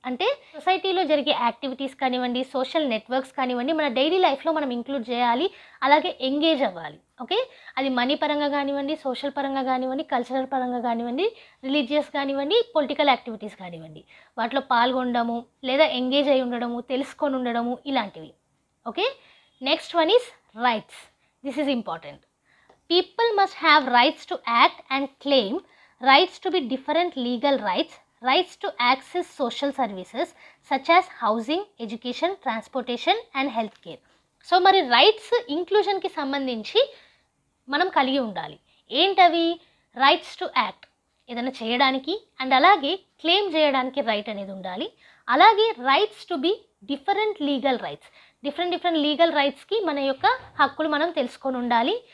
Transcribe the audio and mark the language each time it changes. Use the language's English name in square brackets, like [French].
[Telugu] అంటే సొసైటీలో జరిగే యాక్టివిటీస్ కానివ్వండి, సోషల్ నెట్వర్క్స్ కానివ్వండి, మన డైలీ లైఫ్లో మనం ఇంక్లూడ్ చేయాలి, అలాగే ఎంగేజ్ అవ్వాలి. ఓకే, అది మనీ పరంగా కానివ్వండి, సోషల్ పరంగా కానివ్వండి, కల్చరల్ పరంగా కానివ్వండి, రిలీజియస్ కానివ్వండి, పొలిటికల్ యాక్టివిటీస్ కానివ్వండి, వాటిలో పాల్గొనడము లేదా ఎంగేజ్ అయి ఉండడము, తెలుసుకొని ఉండడము, ఇలాంటివి. [English] Okay, next one is rights. This is important. People must have rights to act and claim, rights to be different legal rights, rights to access social services such as housing, education, transportation and healthcare. [Telugu] So మరి rights ఇంక్లూజన్కి సంబంధించి మనం కలిగి ఉండాలి. ఏంటవి? [English] rights to act, [Telugu] ఏదైనా చేయడానికి, and అలాగే claim చేయడానికి రైట్ అనేది ఉండాలి. అలాగే [English] rights to be different legal rights, [Telugu] different legal రైట్స్కి మన యొక్క హక్కులు మనం తెలుసుకొని ఉండాలి.